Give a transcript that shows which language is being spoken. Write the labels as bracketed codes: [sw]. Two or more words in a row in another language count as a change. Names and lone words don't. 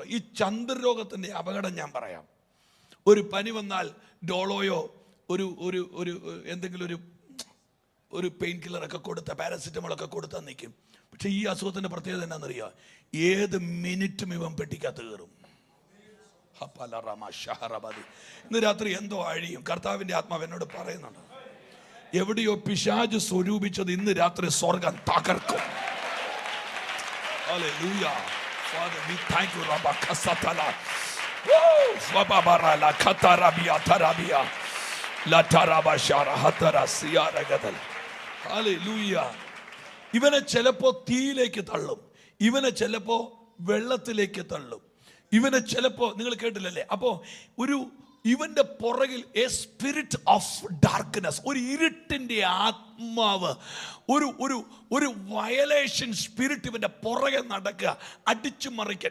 [ml] ഈ ചന്ദ്രരോഗത്തിൻ്റെ അപകടം ഞാൻ പറയാം. ഒരു പനി വന്നാൽ ഡോളോയോ ഒരു ഒരു ഒരു എന്തെങ്കിലും ഒരു പെയിൻ കില്ലറൊക്കെ കൊടുത്ത പാരസിറ്റമോളൊക്കെ കൊടുത്താൽ നിൽക്കും. പക്ഷെ ഈ അസുഖത്തിൻ്റെ പ്രത്യേകത എന്നാണെന്നറിയാം, ഏത് മിനിറ്റും ഇവൻ പെട്ടിക്കകത്ത് കയറും. ഇന്ന് രാത്രി എന്തോ അഴിയും. കർത്താവിൻ്റെ ആത്മാവ് എന്നോട് പറയുന്നുണ്ട്, എവിടെയോ പിശാച് സ്വരൂപിച്ചത് ഇന്ന് രാത്രി സ്വർഗം തകർക്കും. [en] Hallelujah. Father, we thank you. Rabba kasatala. Woo! Swababara la katarabia tarabia. La tarabashara hatara siyara gadal. Hallelujah. [ml] ഇവനെ ചിലപ്പോ തീയിലേക്ക് തള്ളും, ഇവനെ ചിലപ്പോ വെള്ളത്തിലേക്ക് തള്ളും, ഇവനെ ചിലപ്പോ നിങ്ങൾ കേട്ടില്ലല്ലേ? അപ്പോ ഇവന്റെ പുറകിൽ [en] a spirit of darkness, [ml] ഒരു ഇരുട്ടിന്റെ ആത്മാവ്, ഒരു [en] violation spirit [ml] ഇവന്റെ പുറകെ നടക്കുക, അടിച്ചു മറിക്കാൻ.